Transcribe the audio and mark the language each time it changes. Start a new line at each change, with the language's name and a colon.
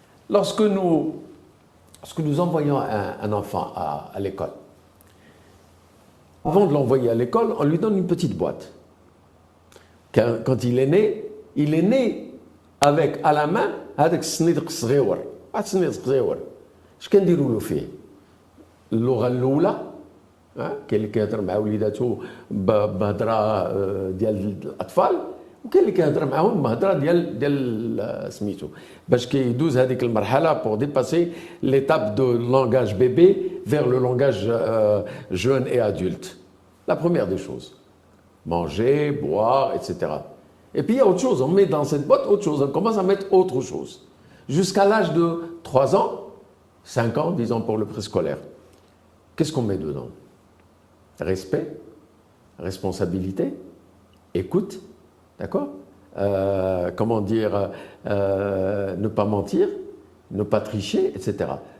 French: Lorsque nous envoyons un enfant à l'école, avant de l'envoyer à l'école, on lui donne une petite boîte. Quand il est né avec à la main
Arabic: هذاك السنيد الصغير. واحد السنيد صغير. اش كنديروا له فيه؟ اللغة الأولى، كاين اللي كيهضر مع وليداتو بهضره ديال الاطفال، وكاين اللي كيهضر معاهم بهضره ديال سميتو، باش كيدوز هذيك المرحله
French: pour dépasser l'étape de langage bébé vers le langage jeune et adulte. La première des choses, manger, boire, etc. Et puis il y a autre chose, on met dans cette boîte autre chose, on commence à mettre autre chose jusqu'à l'âge de 3 ans, 5 ans, disons pour le préscolaire. Qu'est-ce qu'on met dedans? Respect, responsabilité, écoute, d'accord, comment dire, ne pas mentir, ne pas tricher, etc.